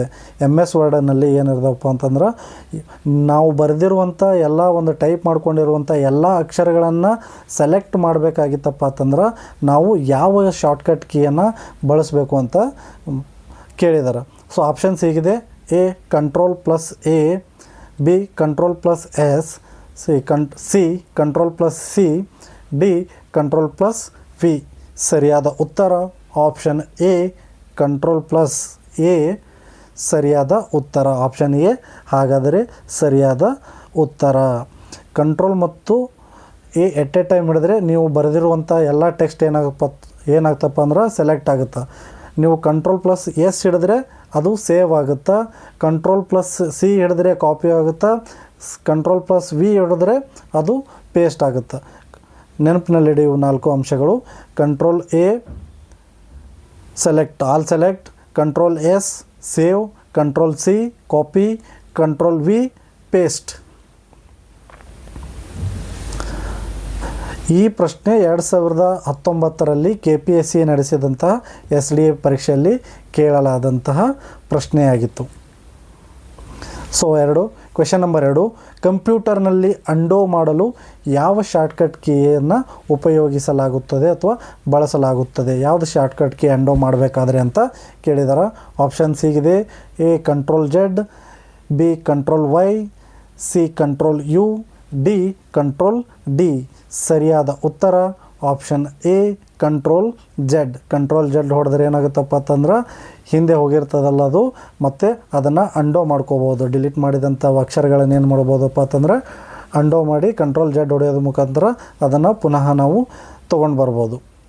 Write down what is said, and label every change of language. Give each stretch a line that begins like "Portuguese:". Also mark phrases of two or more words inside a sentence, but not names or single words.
Kannada: MS ವರ್ಡ್ನಲ್ಲಿ ಏನಿರ್ದಪ್ಪ ಅಂತಂದ್ರೆ ನಾವು ಬರೆದಿರುವಂಥ ಎಲ್ಲ ಒಂದು ಟೈಪ್ ಮಾಡ್ಕೊಂಡಿರುವಂಥ ಎಲ್ಲ ಅಕ್ಷರಗಳನ್ನು ಸೆಲೆಕ್ಟ್ ಮಾಡಬೇಕಾಗಿತ್ತಪ್ಪ ಅಂತಂದ್ರೆ ನಾವು ಯಾವ ಶಾರ್ಟ್ಕಟ್ ಕೀಯನ್ನು ಬಳಸಬೇಕು ಅಂತ ಕೇಳಿದ್ದಾರೆ. ಆಪ್ಷನ್ಸ್ ಹೀಗಿದೆ:
English: A Ctrl+A, B Ctrl+S, C Ctrl+C, D Ctrl+V.
Kannada: ಸರಿಯಾದ ಉತ್ತರ ಆಪ್ಷನ್ A Ctrl+A ಸರಿಯಾದ ಉತ್ತರ. ಆಪ್ಷನ್ A ಹಾಗಾದರೆ ಸರಿಯಾದ ಉತ್ತರ. ಕಂಟ್ರೋಲ್ ಮತ್ತು A
English: at a time
Kannada: ಹಿಡಿದ್ರೆ ನೀವು ಬರೆದಿರುವಂಥ ಎಲ್ಲ ಟೆಕ್ಸ್ಟ್ ಏನಾಗ್ತಪ್ಪ ಅಂದ್ರೆ ಸೆಲೆಕ್ಟ್ ಆಗುತ್ತೆ. ನೀವು Ctrl+S ಹಿಡಿದ್ರೆ ಅದು ಸೇವ್ ಆಗುತ್ತೆ. Ctrl+C ಹಿಡಿದ್ರೆ ಕಾಪಿ ಆಗುತ್ತೆ. Ctrl+V ಹಿಡಿದ್ರೆ ಅದು ಪೇಸ್ಟ್ ಆಗುತ್ತೆ. ನೆನಪಿನಲ್ಲಿಡಿ ಇವು 4 ಅಂಶಗಳು. Ctrl+A ಸೆಲೆಕ್ಟ್,
English: all select,
Kannada: Ctrl+S ಸೇವ್, Ctrl+C ಕಾಪಿ, Ctrl+V ಪೇಸ್ಟ್. ಈ ಪ್ರಶ್ನೆ 2019ರಲ್ಲಿ KPSC ನಡೆಸಿದಂತಹ SDA ಪರೀಕ್ಷೆಯಲ್ಲಿ ಕೇಳಲಾದಂತಹ ಪ್ರಶ್ನೆಯಾಗಿತ್ತು.
English: question number
Kannada: 2, ಕಂಪ್ಯೂಟರ್ನಲ್ಲಿ ಅಂಡೋ ಮಾಡಲು ಯಾವ ಶಾರ್ಟ್ಕಟ್ ಕೀಯನ್ನು ಉಪಯೋಗಿಸಲಾಗುತ್ತದೆ ಅಥವಾ ಬಳಸಲಾಗುತ್ತದೆ? ಯಾವುದು ಶಾರ್ಟ್ಕಟ್ ಕೀ ಅಂಡೋ ಮಾಡಬೇಕಾದ್ರೆ ಅಂತ ಕೇಳಿದಾರೆ. ಆಪ್ಷನ್ಸ್ ಹೀಗಿದೆ:
English: A Ctrl+Z, B Ctrl+Y, C Ctrl+U, D Ctrl+D.
Kannada: ಸರಿಯಾದ ಉತ್ತರ ಆಪ್ಷನ್ A Ctrl+Z. Ctrl+Z ಹೊಡೆದ್ರೆ ಏನಾಗುತ್ತಪ್ಪ ಅಂತಂದ್ರೆ ಹಿಂದೆ ಹೋಗಿರ್ತದಲ್ಲ ಅದು ಮತ್ತು ಅದನ್ನು ಅಂಡೋ ಮಾಡ್ಕೋಬೋದು. ಡಿಲೀಟ್ ಮಾಡಿದಂಥ ಅಕ್ಷರಗಳನ್ನು ಏನು ಮಾಡ್ಬೋದಪ್ಪ ಅಂತಂದ್ರೆ ಅಂಡೋ ಮಾಡಿ Ctrl+Z ಹೊಡೆಯೋದ್ರ ಮುಖಾಂತರ ಅದನ್ನು ಪುನಃ ನಾವು ತೊಗೊಂಡು ಬರ್ಬೋದು.